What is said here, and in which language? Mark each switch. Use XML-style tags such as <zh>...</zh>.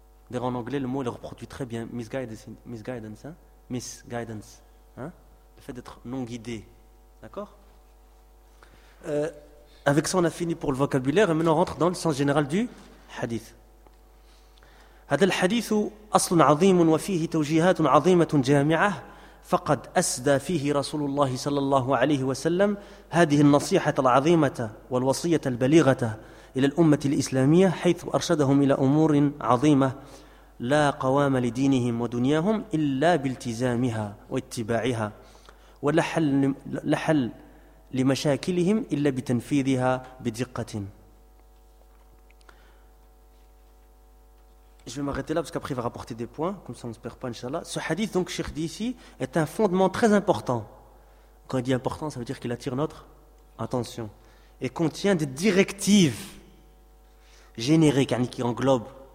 <fr>D'ailleurs, en anglais, le mot il reproduit très bien misguidance. Hein? Misguidance. Hein? Le fait d'être non guidé. D'accord? Avec ça, on a fini pour le vocabulaire, et maintenant on rentre dans le sens général du hadith.</fr> <ar>هذا الحديث أصل عظيم وفيه توجيهات عظيمة جامعة فقد أسدى فيه رسول الله صلى الله عليه وسلم هذه النصيحة العظيمة والوصية البليغة إلى الأمة الإسلامية حيث أرشدهم إلى أمور عظيمة لا قوام لدينهم ودنياهم إلا بالتزامها واتباعها ولا حل لمشاكلهم إلا بتنفيذها بدقة.</ar> <fr>Je vais m'arrêter là parce qu'après il va rapporter des points, comme ça on ne se perd pas, Inch'Allah. Ce hadith, donc, Cheikh dit ici, est un fondement très important. Quand il dit important, ça veut dire qu'il attire notre attention. Et contient des directives génériques, qui englobent.</fr>